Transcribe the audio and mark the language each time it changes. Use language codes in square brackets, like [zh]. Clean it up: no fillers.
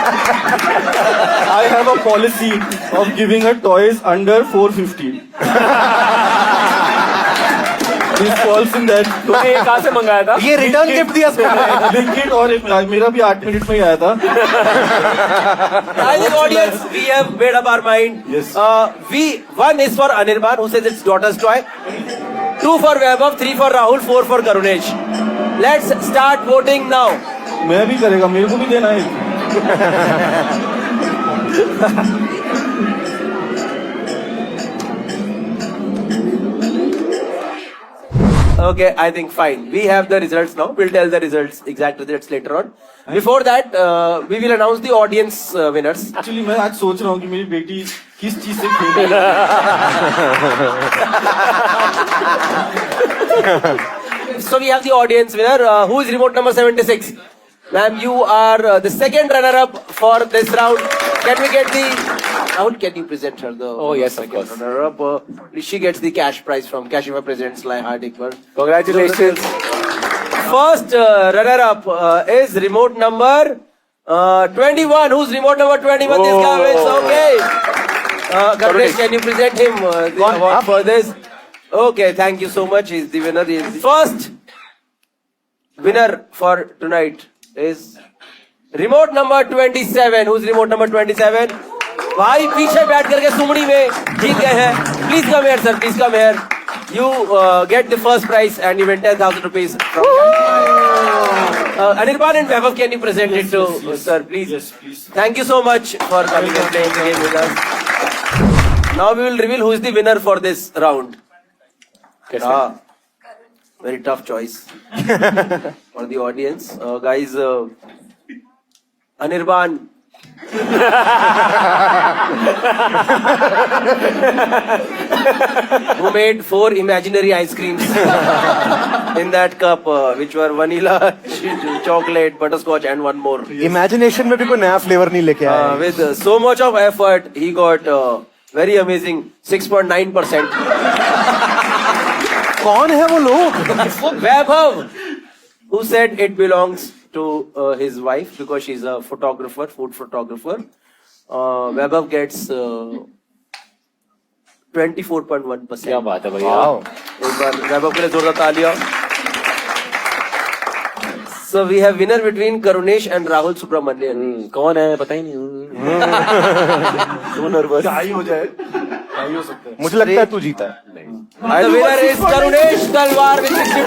[en] I have a policy of giving her toys under 450. This falls in that. [hi] तूने ये कहाँ से मंगाया था? ये रिटर्न गिफ्ट दिया Blinkit और मेरा भी 8 मिनट में ही आया था। [en] I think audience, we have made up our mind. Yes. One is for Anirban, who says it's daughter's toy. 2 for Vaibhav, 3 for Rahul, 4 for Karunesh. Let's start voting now. [hi] मैं भी करेगा, मेरे को भी देना है। [en] Okay, I think fine. We have the results now. We'll tell the results, exact results later on. Before that, we will announce the audience winners. [hi] Actually, मैं आज सोच रहा हूँ कि मेरी बेटी किस चीज से खेले। [en] So we have the audience winner. Who is remote number 76? Ma'am, you are the second runner-up for this round. Can we get the... Rahul, can you present her the... Oh, yes, of course. Runner-up. She gets the cash prize from Kashima Presents Lai Hardikvar. Congratulations. First runner-up is remote number 21. Who's remote number 21? This guy wins. Okay. Karunesh, can you present him the award for this? Okay, thank you so much. He's the winner. He is the first winner for tonight is remote number 27. Who's remote number 27? [hi] भाई पीछे बैठ करके सुमड़ी में जीत गए हैं. [en] Please come here, sir. Please come here. You get the first prize and you win 10,000 rupees from Anirban and Vaibhav, can you present it to sir, please? Yes, please. Thank you so much for coming and playing the game with us. Now we will reveal who is the winner for this round. Very tough choice for the audience. Guys, Anirban. Who made 4 imaginary ice creams in that cup, which were vanilla, chocolate, butterscotch, and one more. [hi] Imagination में भी कोई नया flavour नहीं लेके आया। [en] With so much of effort, he got very amazing 6.9%. [hi] कौन है वो लोग? [en] Vaibhav, who said it belongs to his wife because she's a photographer, food photographer. Vaibhav gets 24.1%. [hi] क्या बात है भैया? एक बार वैभव के लिए जोरदार तालियां. [en] So we have winner between Karunesh and Rahul Subramanian. [hi] कौन है पता ही नहीं. तो नर्वस ही हो जाए, नहीं हो सकता है. मुझे लगता है तू जीता है. [en] The winner is Karunesh Talwar with 62.1%.